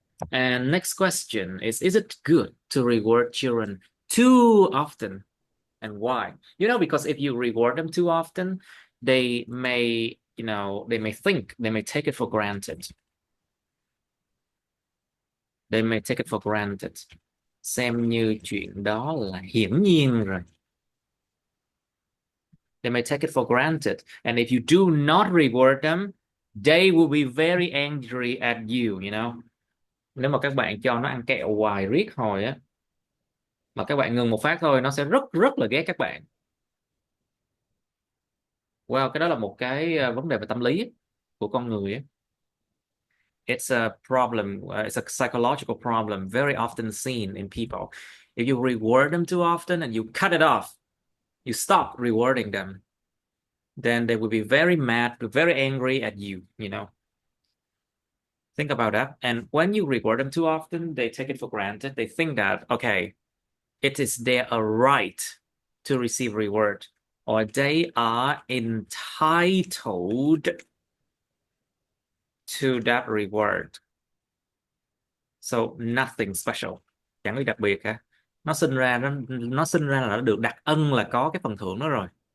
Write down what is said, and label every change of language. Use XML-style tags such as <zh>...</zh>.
<en>And next question is it good to reward children too often? And why? Because if you reward them too often, they may take it for granted. They may take it for granted.</en> <vi>Xem như chuyện đó là hiển nhiên rồi.</vi> <en>They may take it for granted. And if you do not reward them, they will be very angry at you,</en> <vi>Nếu mà các bạn cho nó ăn kẹo hoài riết hồi á, mà các bạn ngừng một phát thôi, nó sẽ rất rất là ghét các bạn. Wow, cái đó là một cái vấn đề về tâm lý của con người á.</vi> <en>It's a problem. It's a psychological problem very often seen in people. If you reward them too often and you cut it off, you stop rewarding them, then they will be very mad, very angry at you, Think about that. And when you reward them too often, they take it for granted. They think that, okay, it is their right to receive reward, or they are entitled to that reward. So nothing special.</en> <vi>Chẳng có đặc biệt cả. Nó sinh ra là nó được đặc ân là có cái phần thưởng đó rồi.</vi>